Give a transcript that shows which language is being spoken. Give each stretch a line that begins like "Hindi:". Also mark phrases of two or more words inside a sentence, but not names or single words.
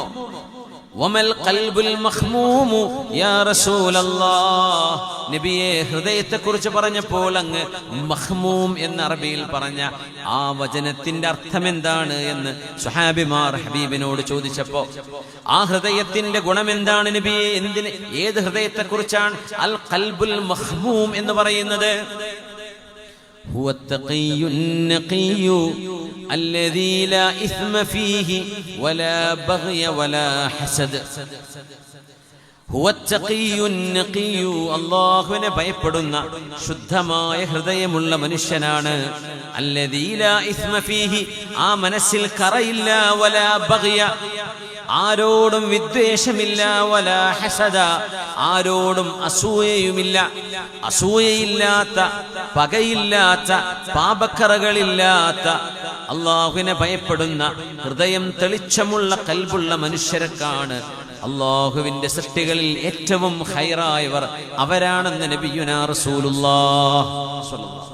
Arabic: وما القلب المخموم يا رسول الله,
Malayalam: നബിയെ ഹൃദയത്തെക്കുറിച്ച് പറഞ്ഞപ്പോൾ അങ്ങ് മഖ്മൂം എന്ന അറബിയിൽ പറഞ്ഞ ആ വചനത്തിന്റെ അർത്ഥം എന്താണ് എന്ന് സ്വഹാബിമാർ ഹബീബിനോട് ചോദിച്ചപ്പോ, ആ ഹൃദയത്തിന്റെ ഗുണം എന്താണ് നബിയെ? എന്തിന്, ഏത് ഹൃദയത്തെക്കുറിച്ചാണ്
Arabic: القلب المخموم
Malayalam: എന്ന് പറയുന്നത്?
Arabic: هو التقي النقي الذي لا إثم فيه ولا بغي ولا حسد. هو التقي النقي,
Malayalam: അല്ലാഹുവിനെ ഭയപ്പെടുന്ന ശുദ്ധമായ ഹൃദയമുള്ള മനുഷ്യനാണ്.
Arabic: الذي لا إثم فيه,
Malayalam: ആ മനസ്സിൽ കറയില്ല.
Arabic: ولا بغي,
Malayalam: ആരോടും വിദ്വേഷമില്ല.
Arabic: ولا حسد,
Malayalam: ആരോടും അസൂയയുമില്ല. അസൂയയില്ലാത്ത, പകയില്ലാത്ത, പാപക്കറകളില്ലാത്ത, അള്ളാഹുവിനെ ഭയപ്പെടുന്ന ഹൃദയം തെളിച്ചമുള്ള കൽബുള്ള മനുഷ്യർക്കാണ് അള്ളാഹുവിന്റെ സൃഷ്ടികളിൽ ഏറ്റവും ഖൈറായവർ അവരാണെന്ന്
Arabic: نبينا رسول الله صلى الله.